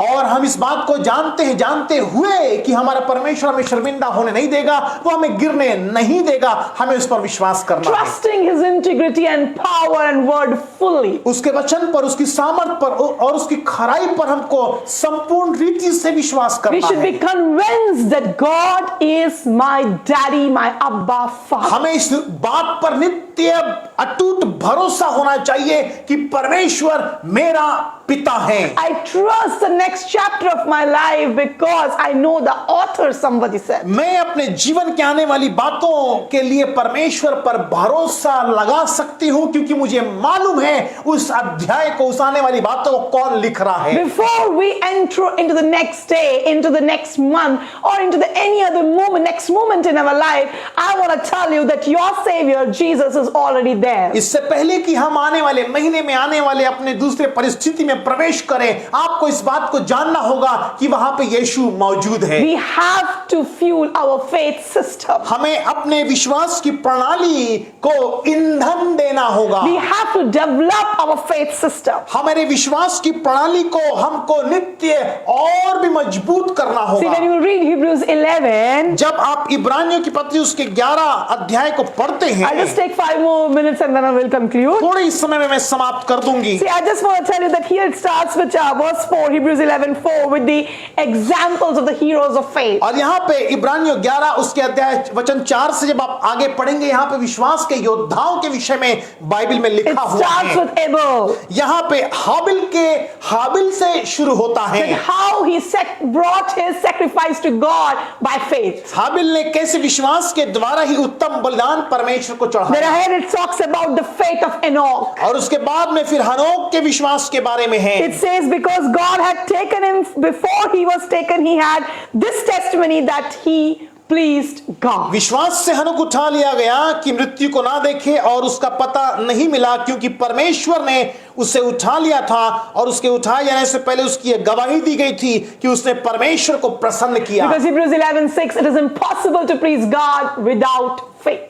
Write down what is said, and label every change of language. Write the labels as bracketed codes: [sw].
[hi] और हम इस बात को जानते हुए कि हमारा परमेश्वर हमें शर्मिंदा होने नहीं देगा, वो हमें गिरने नहीं देगा, हमें उस पर विश्वास करना है। [en] Trusting His integrity and power and word fully. [hi] उसके वचन पर, उसकी सामर्थ पर और उसकी खराई पर हमको संपूर्ण रीति से विश्वास [en] We [hi] करना [en] should [hi] है। [en] be convinced that God is my daddy, my Abba Father. [hi] हमें इस बात पर नित्य अटूट भरोसा होना चाहिए कि परमेश्वर मेरा पिता है। [en] I trust the next chapter of my life because I know the author, somebody said. [hi] मैं अपने जीवन के आने वाली बातों के लिए परमेश्वर पर भरोसा लगा सकती हूं, क्योंकि मुझे मालूम है उस अध्याय को, उस आने वाली बातों को कौन लिख रहा है। [en] Before we enter into the next day, into the next month, or into any other next moment in our life, I want to tell you that your Savior Jesus is already there. [hi] इससे पहले कि हम आने वाले महीने में, आने वाले अपने दूसरे परिस्थिति में प्रवेश करें, आपको इस बात को जानना होगा कि वहां पे यीशु मौजूद है। [en] We have to fuel our faith system. [hi] हमें अपने विश्वास की प्रणाली को ईंधन देना होगा। [en] We have to develop our faith system. [hi] हमारे विश्वास की प्रणाली को हमको नित्य और भी मजबूत करना [en] See, [hi] होगा। [en] when you read Hebrews 11, [hi] जब आप इब्रानियों की पत्री उसके 11 अध्याय को पढ़ते हैं, [en] I'll just take 5 more minutes and then I will conclude. [hi] थोड़े इस समय में मैं समाप्त कर दूंगी। [en] See, I just want to tell you that here it starts with verse 4, Hebrews 11:4, with the examples of the heroes of faith. [hi] और यहाँ पे इब्रानियों 11 उसके अध्याय वचन 4 से जब आप आगे पढ़ेंगे, यहाँ पे विश्वास के योद्धाओं के विषय में बाइबल में [en] It [hi] लिखा हुआ [en] starts [hi] है। [en] with Abel, [hi] यहाँ पे हाबिल से शुरू होता है। [en] with how he brought his sacrifice to God by faith. [hi] हाबिल ने कैसे विश्वास के द्वारा ही उत्तम बलिदान परमेश्वर को [en] Then [hi] चढ़ाया। [en] ahead it talks about the faith of Enoch. [hi] और उसके बाद में फिर हनोक के विश्वास के बारे में है। [en] It says because God had taken him before he was taken, he had this testimony that he pleased God. [hi] विश्वास से हनोक उठा लिया गया कि मृत्यु को ना देखे, और उसका पता नहीं मिला क्योंकि परमेश्वर ने उसे उठा लिया था, और उसके उठाए जाने से पहले उसकी यह गवाही दी गई थी कि उसने परमेश्वर को प्रसन्न किया। [en] Because Hebrews 11:6, it is impossible to please God without faith.